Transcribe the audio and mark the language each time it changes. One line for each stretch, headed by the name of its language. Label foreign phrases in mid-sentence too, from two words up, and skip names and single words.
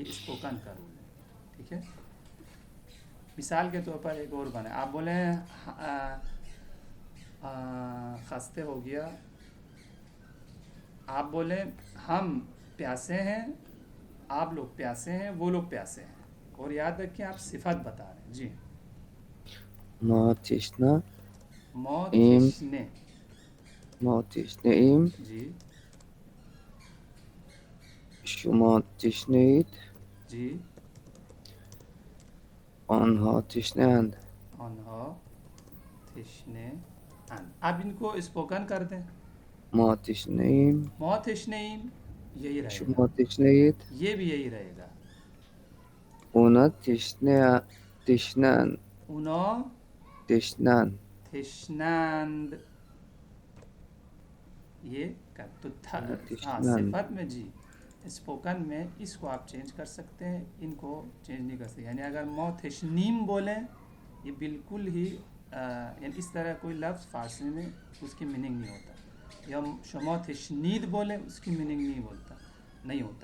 Urdu: یہ اسپوکن کا رول ہے، ٹھیک ہے. مثال کے طور پر ایک اور بنے، آپ بولیں خستے ہو گیا، آپ بولیں ہم پیاسے ہیں، آپ لوگ پیاسے ہیں، وہ لوگ پیاسے ہیں. اور یاد رکھیں آپ صفت بتا رہے ہیں. جی
Persian: ما تشنا ایم، موتشنے. ما تشنا ایم،
Urdu: جی
Persian: شما تشنید،
Urdu: جی
Persian: آنها تشنه‌اند. آنها تشنه اند.
Urdu: اب ان کو اسپوکن کر دیں.
Persian: ما تشنه‌ایم،
Urdu: موتشنین یہی رہے گا،
Persian: شما تشنه‌اید.
Urdu: یہ بھی یہی رہے گا.
Persian: اونا تشنه‌اند، اونو تشنه‌اند.
Urdu: تشنند. یہ تو
Persian: اونا
Urdu: ہاں
Persian: تشنه‌اند.
Urdu: صفت میں. جی اسپوکن میں اس کو آپ چینج کر سکتے ہیں، ان کو چینج نہیں کر سکتے. یعنی اگر موتشنیم بولیں، یہ بالکل ہی یعنی اس طرح کوئی لفظ فارسی میں اس کی میننگ نہیں ہوتا. یا شما تشنید بولیں، اس کی میننگ نہیں ہوتا.